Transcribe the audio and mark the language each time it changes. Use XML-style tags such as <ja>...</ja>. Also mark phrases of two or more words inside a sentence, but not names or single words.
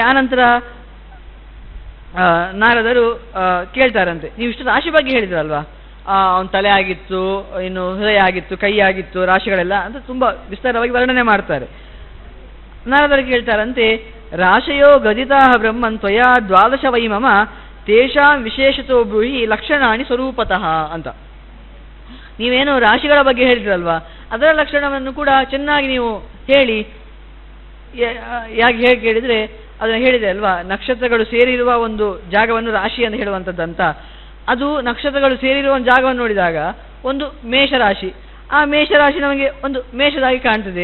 <kn>ಆನಂತರ ನಾರದರು ಕೇಳ್ತಾರಂತೆ, ನೀವು ಇಷ್ಟು ರಾಶಿ ಬಗ್ಗೆ ಹೇಳಿದ್ರಲ್ವಾ, ಅವನ ತಲೆ ಆಗಿತ್ತು, ಇನ್ನು ಹೃದಯ ಆಗಿತ್ತು, ಕೈ ಆಗಿತ್ತು, ರಾಶಿಗಳೆಲ್ಲ ಅಂತ ತುಂಬ ವಿಸ್ತಾರವಾಗಿ ವರ್ಣನೆ ಮಾಡ್ತಾರೆ. ನಾರದರು ಕೇಳ್ತಾರಂತೆ,</kn> <sa>ರಾಶಯೋ ಗದಿತಾ ಬ್ರಹ್ಮನ್ ತ್ವಯಾ ದ್ವಾದಶ ವೈ ಮಮ ತೇಷಾಂ ವಿಶೇಷತೋ ಬ್ರೂಹಿ ಲಕ್ಷಣಾನಿ ಸ್ವರೂಪತಃ ಅಂತ.</sa> <kn>ನೀವೇನು ರಾಶಿಗಳ ಬಗ್ಗೆ ಹೇಳಿದ್ರಲ್ವಾ, ಅದರ ಲಕ್ಷಣವನ್ನು ಕೂಡ ಚೆನ್ನಾಗಿ ನೀವು ಹೇಳಿ. ಹೇಗೆ ಕೇಳಿದರೆ ಅದನ್ನು ಹೇಳಿದೆ ಅಲ್ವಾ, ನಕ್ಷತ್ರಗಳು ಸೇರಿರುವ ಒಂದು ಜಾಗವನ್ನು ರಾಶಿ ಅಂತ ಹೇಳುವಂಥದ್ದಂತ. ಅದು ನಕ್ಷತ್ರಗಳು ಸೇರಿರುವ ಒಂದು ಜಾಗವನ್ನು ನೋಡಿದಾಗ ಒಂದು ಮೇಷರಾಶಿ, ಆ ಮೇಷರಾಶಿ ನಮಗೆ ಒಂದು ಮೇಷದಾಗಿ ಕಾಣ್ತದೆ.</kn>